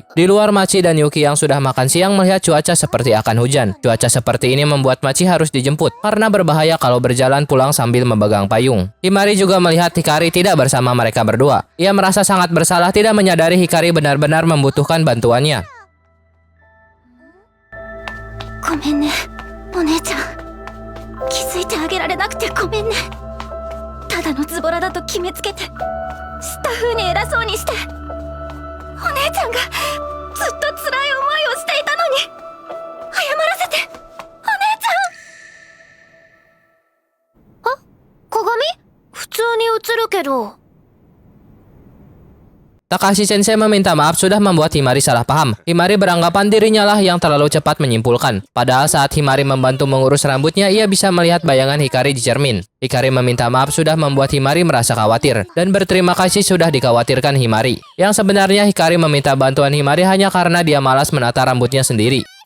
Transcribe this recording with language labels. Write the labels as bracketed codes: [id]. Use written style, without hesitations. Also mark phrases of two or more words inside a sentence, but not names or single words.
[id] Di luar, Machi dan Yuki yang sudah makan siang melihat cuaca seperti akan hujan. Cuaca seperti ini membuat Machi harus dijemput karena berbahaya kalau berjalan pulang sambil memegang payung. Himari juga melihat Hikari tidak bersama mereka berdua. Ia merasa sangat bersalah tidak menyadari Hikari benar-benar membutuhkan bantuannya. [ja] ごめんね、お姉ちゃん。気づいてあげられなくてごめんね。ただのズボラだと決めつけて、スタッフに偉そうにして、お姉ちゃんがずっと辛い思いをしていたのに、謝らせて、お姉ちゃん。あ、鏡？普通に映るけど。 [id] Takahashi Sensei meminta maaf sudah membuat Himari salah paham. Himari beranggapan dirinya lah yang terlalu cepat menyimpulkan. Padahal saat Himari membantu mengurus rambutnya, ia bisa melihat bayangan Hikari di cermin. Hikari meminta maaf sudah membuat Himari merasa khawatir. Dan berterima kasih sudah dikhawatirkan Himari. Yang sebenarnya Hikari meminta bantuan Himari hanya karena dia malas menata rambutnya sendiri.